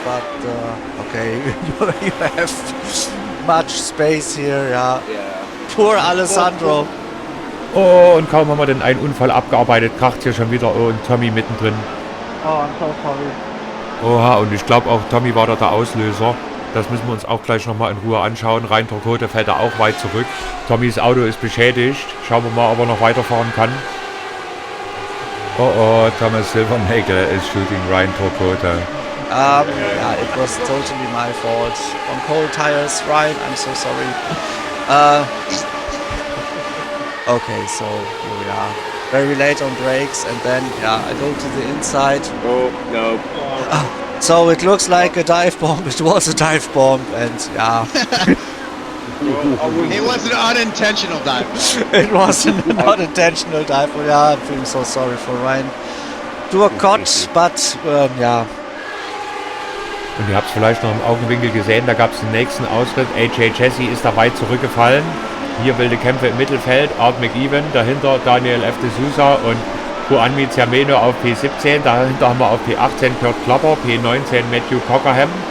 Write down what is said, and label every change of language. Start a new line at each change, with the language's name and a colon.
English: But okay, you have much space here. Yeah. Poor Alessandro.
German: Oh, und kaum haben wir den einen Unfall abgearbeitet, kracht hier schon wieder. Oh, und Tommy mittendrin.
English: Oh, I'm so sorry.
German: Oha, und ich glaube auch Tommy war da der Auslöser. Das müssen wir uns auch gleich nochmal in Ruhe anschauen. Rhein Torquote fällt da auch weit zurück. Tommys Auto ist beschädigt. Schauen wir mal, ob er noch weiterfahren kann.
English: Oh, Thomas Silvernagel is shooting Rhein Torquote. Yeah, it was totally my fault. On cold tires, Ryan, I'm so sorry. Okay, so here we are. Very late on brakes, and then, yeah, I go to the inside. Oh, no. So it looks like a dive bomb. It was a dive bomb, and yeah. It was an unintentional dive. It was an unintentional dive. Yeah, I'm feeling so sorry for Ryan. Do a cut, but yeah.
German: Und ihr habt es vielleicht noch im Augenwinkel gesehen, da gab es den nächsten Ausritt. AJ Jesse ist da weit zurückgefallen. Hier wilde Kämpfe im Mittelfeld. Art McEwen, dahinter Daniel F. de Sousa und Juanmi Ciameno auf P17. Dahinter haben wir auf P18 Kurt Klapper, P19 Matthew Cockerham.